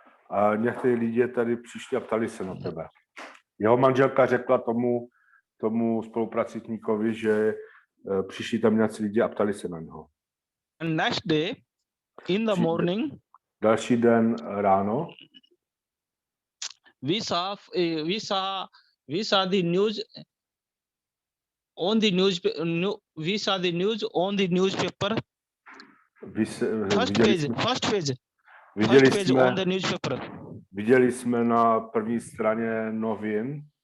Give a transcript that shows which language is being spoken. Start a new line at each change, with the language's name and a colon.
Czech: a někteří lidi tady přišli a ptali se na tebe. Jeho manželka řekla tomu spolupracovníkovi, že přišli tam nějací lidi a ptali se na něho.
English: And next day in the morning,
Czech: Další den ráno
English: we saw the news on the newspaper. First page on the newspaper.
Czech: Viděli jsme na první straně novin.